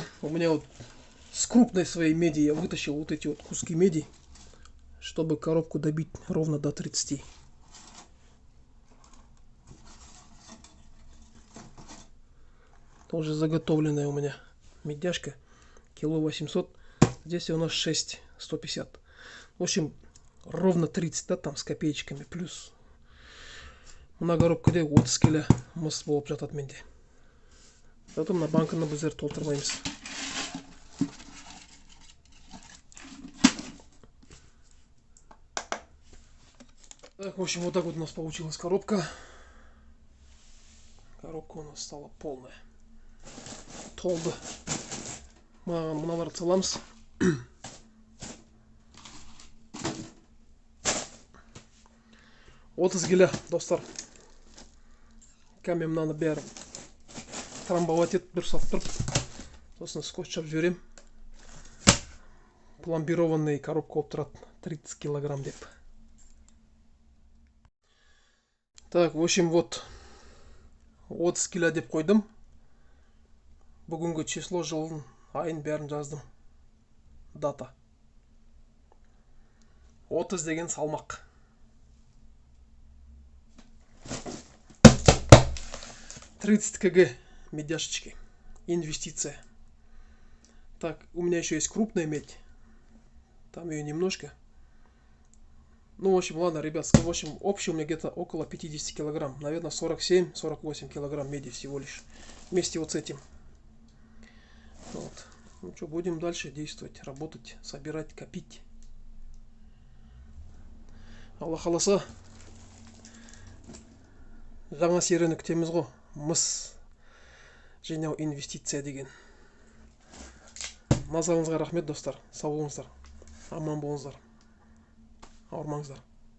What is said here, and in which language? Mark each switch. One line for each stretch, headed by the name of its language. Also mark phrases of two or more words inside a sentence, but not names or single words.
Russian: У меня вот с крупной своей меди я вытащил вот эти вот куски меди, чтобы коробку добить ровно до 30. Тоже заготовленная у меня медяшка. Кило 800. Здесь у нас 6 150. В общем, ровно 30, да, там с копеечками.
Kazakh: Плюс мына коробкада 30 келі мыс болып жатады менде. Зато мына банканы біздер толтырмаймыз.
Russian: Так, в общем, вот так вот у нас получилась коробка. Коробка у нас стала полная.
Kazakh: Толды. Мыналарды саламыз. Отыз келі, достар. Кәмен мынаны бәрі трамбовать етіп бір сап тұрып, сосын скотчап жіберем. Пломбированный коробка болып тұрады, 30 килограмм деп.
Russian: Так, в общем, вот 30 кило
Kazakh: деп қойдым. Бүгінгі число, жылын, айын бәрін жаздым. Дата. 30 деген салмақ.
Russian: «30 кг медяшечки. Инвестиция». Так, у меня еще есть крупная медь. Там ее немножко. Ну, в общем, ладно, ребят, в общем, общий у меня где-то около 50 килограмм. Наверное, 47-48 килограмм меди всего лишь. Вместе вот с этим. Вот. Ну что, будем дальше действовать, работать, собирать, копить.
Kazakh: Алла қаласа, жаңа серияны күтеміз ғой. Мыс жинау инвестиция деген. Назарыңызға рахмет, достар. Сау болыңыздар. Аман болыңыздар. Ауырмаңыздар.